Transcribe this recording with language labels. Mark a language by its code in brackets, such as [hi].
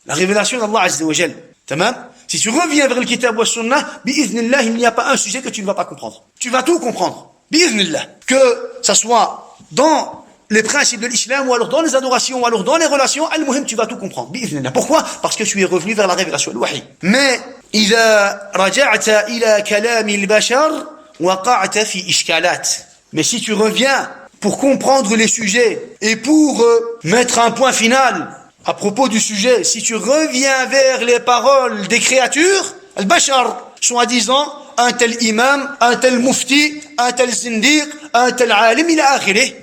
[fr] La révélation d'Allah Azza wa Jal. Si tu reviens vers le kitab wa sunnah, bi'iznillah, il n'y a pas un sujet que tu ne vas pas comprendre. Tu vas tout comprendre. Bi'iznillah. Que ça soit dans les principes de l'islam, ou alors dans les adorations, ou alors dans les relations, al-muhim, tu vas tout comprendre. Bi'iznillah. Pourquoi? Parce que tu es revenu vers la révélation, le wahy. [ar] Mais, إذا رجعت إلى كلام البشر وقعت في إشكالات. [fr] Mais si tu reviens pour comprendre les sujets et pour mettre un point final à propos du sujet, si tu reviens vers les paroles des créatures, al-bashar, soi-disant, un tel imam, un tel mufti, un tel zindiq, un tel alim, ila akhirih.